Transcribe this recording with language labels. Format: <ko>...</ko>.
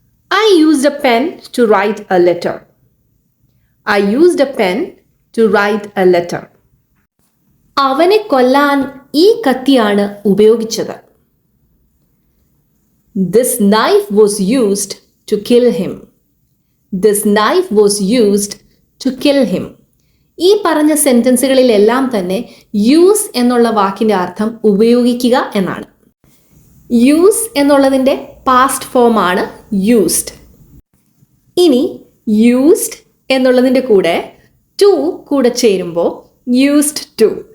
<en>I used a pen to write a letter. I used a pen to write a letter.</en> <ml>അവനെ കൊല്ലാൻ ഈ കത്തിയാണ് ഉപയോഗിച്ചത്.</ml> <en>This knife was used to kill him. This knife was used to kill him.</en> <ml>ഈ പറഞ്ഞ സെന്റൻസുകളിലെല്ലാം തന്നെ use എന്നുള്ള വാക്കിന്റെ അർത്ഥം ഉപയോഗിക്കുക എന്നാണ്. യൂസ് എന്നുള്ളതിന്റെ പാസ്റ്റ് ഫോം ആണ് യൂസ്ഡ്. ഇനി യൂസ്ഡ് എന്നുള്ളതിൻ്റെ കൂടെ ടു കൂടെ ചേരുമ്പോൾ യൂസ്ഡ് ടു.</ml>